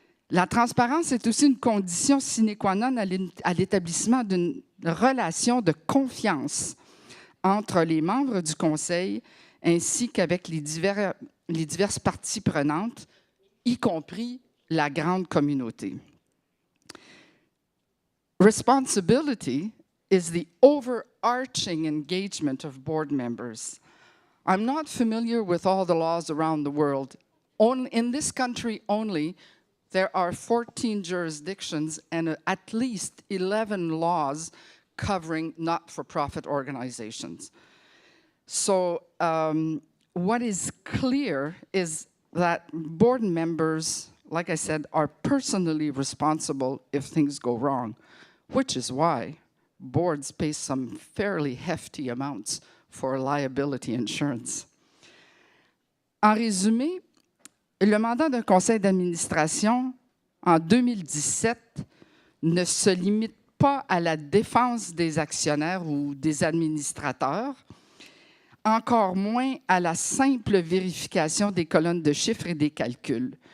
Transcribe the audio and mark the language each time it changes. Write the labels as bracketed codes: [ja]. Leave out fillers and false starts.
[fr] La transparence est aussi une condition sine qua non à l'établissement d'une relation de confiance entre les membres du conseil ainsi qu'avec les diverses parties prenantes, y compris la grande communauté. [en] Responsibility is the overarching engagement of board members. I'm not familiar with all the laws around the world. In this country only, there are 14 jurisdictions and at least 11 laws covering not-for-profit organizations. So what is clear is that board members, like I said, are personally responsible if things go wrong, which is why boards pay some fairly hefty amounts for liability insurance. [fr] En résumé, le mandat d'un conseil d'administration en 2017 ne se limite pas à la défense des actionnaires ou des administrateurs, encore moins à la simple vérification des colonnes de chiffres et des calculs.